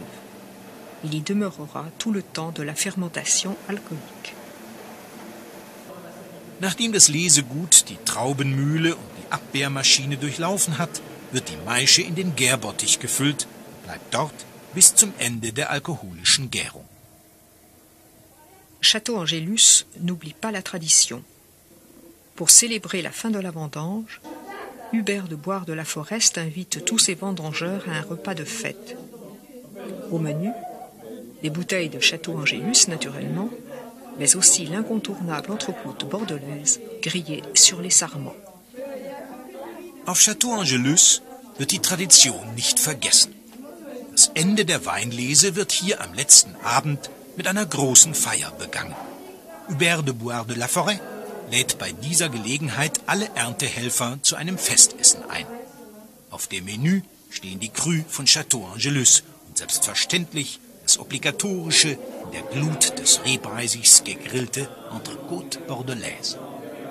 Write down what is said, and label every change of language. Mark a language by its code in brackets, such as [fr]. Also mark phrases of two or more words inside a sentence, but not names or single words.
[fr] Il y demeurera tout le temps de la fermentation alcoolique. [de] Nachdem das Lesegut die Traubenmühle und die Abbeermaschine durchlaufen hat, wird die Maische in den Gärbottich gefüllt und bleibt dort bis zum Ende der alkoholischen Gärung. [fr] Château Angelus n'oublie pas la tradition. Pour célébrer la fin de la vendange, Hubert de Boire de la Forest invite tous ses vendangeurs à un repas de fête. Au menu, des bouteilles de Château Angelus naturellement, mais aussi l'incontournable entrecôte bordelaise grillée sur les sarments. [de] Auf Château Angelus wird die Tradition nicht vergessen. Das Ende der Weinlese wird hier am letzten Abend mit einer großen Feier begangen. Hubert de Boire de la Forêt lädt bei dieser Gelegenheit alle Erntehelfer zu einem Festessen ein. Auf dem Menü stehen die Crus von Château Angelus und selbstverständlich das obligatorische, in der Glut des Rehbreisigs gegrillte [fr] Entrecôte bordelaise.